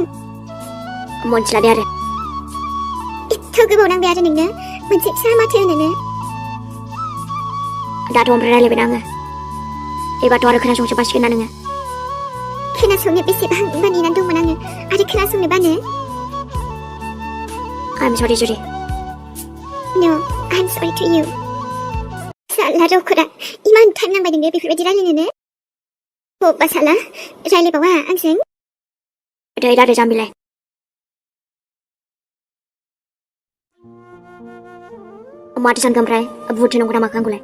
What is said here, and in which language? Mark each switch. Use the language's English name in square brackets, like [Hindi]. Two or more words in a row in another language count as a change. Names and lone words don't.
[Bodo] मोनथिला दे आरो। एथ' गोबाव नांबाय आरो नोंनो मोनसे फिसा माथो होनोनो? दाथ' ओमफ्राय रायलायबायना आङो। एबारथ' आरो खोनासंजोबासिगोन ना नोङो? खोनासंनो बेसेबांबा नेनानै दंमोन आङो, आरो खोनासंनो बानो? [English] I'm sorry, जुरि। No, I'm sorry to you. [Bodo] साला रखरा, इमान टाइम नांबाय नोंनो बेफोरबायदि रायलायनोनो? बबा साला, रायलायबावा आंजों? दे दादे जाम्बिलाय। माथो सानखो ओमफ्राय? बुहुद नंगौ नामा आंखौलाय?